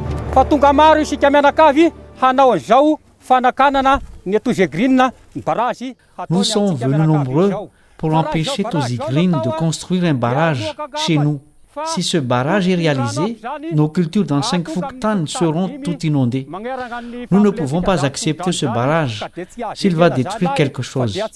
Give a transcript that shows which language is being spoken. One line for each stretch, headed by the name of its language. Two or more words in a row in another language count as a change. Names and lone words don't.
Malagasy: Fa tonga maro isika mianakavy hanao an'izao fanakanana ny Tozegreen ny barrage.
French: Nous sommes venus nombreux pour empêcher Tozegreen de construire un barrage chez nous. Si ce barrage est réalisé, nos cultures dans 5 Fuktan seront toutes inondées. Nous ne pouvons pas accepter ce barrage s'il va détruire quelque chose.